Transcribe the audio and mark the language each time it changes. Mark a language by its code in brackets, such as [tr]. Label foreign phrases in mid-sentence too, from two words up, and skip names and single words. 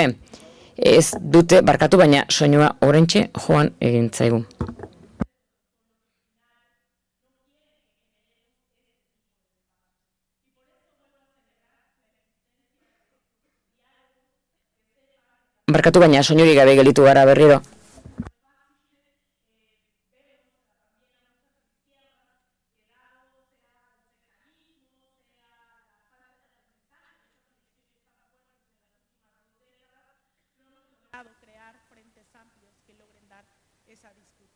[eu] Ez dute barkatu, baina soinua orentxe joan egin zaigu. Barkatu, baina soinurik gabe gelditu gara berriro. [es] crear frentes amplios que logren dar esa disputa.